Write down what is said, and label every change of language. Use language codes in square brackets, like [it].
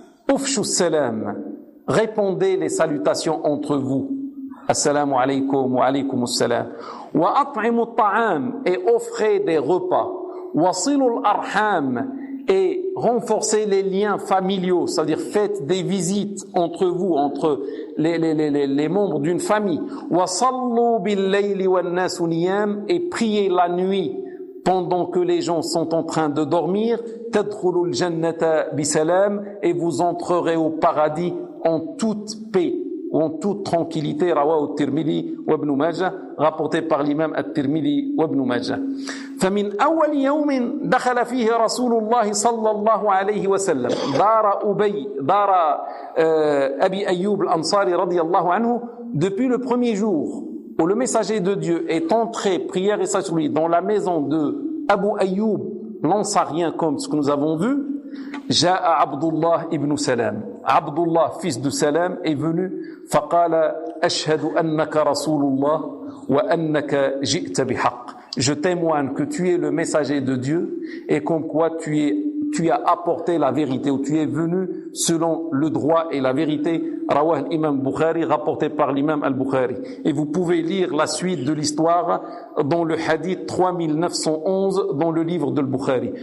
[ar] أفشوا السلام, [fr] répondez les salutations entre vous, [ar] السلام عليكم وعليكم السلام, وأطعموا الطعام, [fr] et offrez des repas, [ar] وَصِلُوا الْأَرْحَامِ, [fr] et renforcez les liens familiaux, c'est-à-dire faites des visites entre vous, entre les membres d'une famille, [ar] وَصَلُّوا بِاللَّيْلِ وَالنَّاسُ نِيَامِ, [fr] et priez la nuit pendant que les gens sont en train de dormir, [ar] تَدْخُلُوا الْجَنَّةَ بِسَلَامِ, [fr] et vous entrerez au paradis en toute paix, ou en toute tranquillité, [ar] رواه الترمذي وابن ماجه, [fr] rapporté par l'imam الترمذي وابن ماجه. [ar] فمن أول يوم دخل فيه رسول الله صلى الله عليه وسلم دار أبي دار أبي أيوب الأنصاري رضي الله عنه. [fr] Depuis le premier jour où le messager de Dieu est entré prière et sur lui dans la maison de Abu Ayyub l'Ansarien, comme ce que nous avons vu, جاء عبد الله ابن سلام. عبد الله fils de Salam est venu. [ar] فقال أشهد أنك رسول الله وأنك جئت بحق. [fr] Je témoigne que tu es le messager de Dieu et comme quoi tu as apporté la vérité ou tu es venu selon le droit et la vérité. Rawah l'imam Bukhari, rapporté par l'imam al-Bukhari. Et vous pouvez lire la suite de l'histoire dans le hadith 3911 dans le livre de l'Bukhari.